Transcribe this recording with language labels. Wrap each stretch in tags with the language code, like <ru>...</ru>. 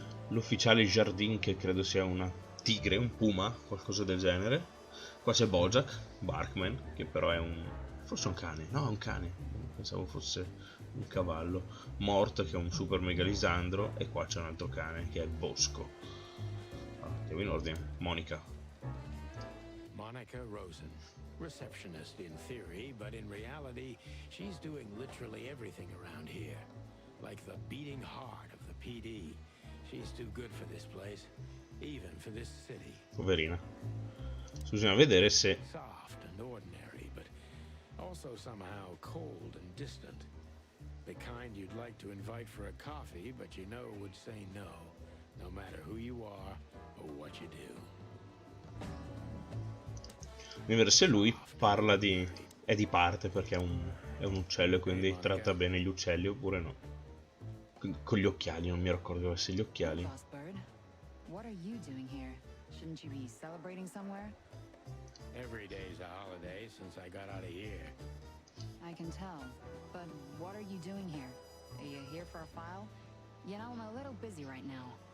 <it>L'ufficiale Jardin, che credo sia una tigre, un puma, qualcosa del genere. Qua c'è Bojack Barkman, che però è un... forse un cane. No, è un cane. Pensavo fosse un cavallo. Mort, che è un super megalisandro. E qua c'è un altro cane, che è Bosco. Andiamo in ordine. Monica.</it> <en>Monica Rosen, receptionist in theory, but in reality, she's doing literally everything around here. Like the beating heart of the PD. She's too good for this place, even for this city.</en> <it>Poverina. Bisogna vedere se...</it> <en>Soft and ordinary, but also somehow cold and distant. The kind you'd like to invite for a coffee, but you know would say no, no matter who you are or what you do.</en> <it>Bisogna vedere se lui parla di... è di parte perché è un uccello e quindi tratta bene gli uccelli oppure no. Con gli occhiali, non mi ricordo che avesse gli occhiali.</it> <en>Boss Bird, what are you doing here? Shouldn't you be celebrating somewhere? Every day's a holiday since I got out of here. I can tell, but what are you doing here? Are you here for a file? You know, I'm a little busy right now.</en>